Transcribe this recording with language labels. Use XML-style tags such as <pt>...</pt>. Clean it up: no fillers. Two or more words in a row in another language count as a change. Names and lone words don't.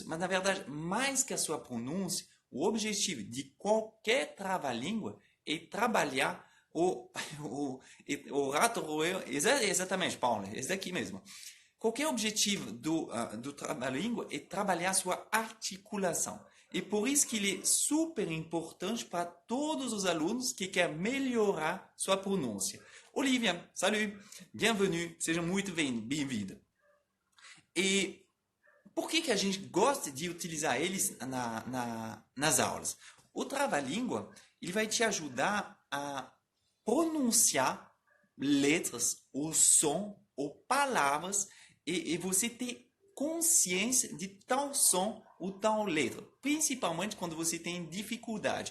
<pt>Mas, na verdade, mais que a sua pronúncia, o objetivo de qualquer trava-língua é trabalhar o rato roeu, exatamente, Paulo, esse daqui mesmo. Qualquer objetivo do trava-língua é trabalhar sua articulação. E por isso que ele é super importante para todos os alunos que querem melhorar sua pronúncia.</pt> <fr>Olivia, salut, bienvenue,</fr> <pt>seja muito bem-vinda. E por que a gente gosta de utilizar eles nas aulas? O trava-língua, ele vai te ajudar a pronunciar letras, ou som, ou palavras, e você ter consciência de tal som ou tal letra, principalmente quando você tem dificuldade.</pt>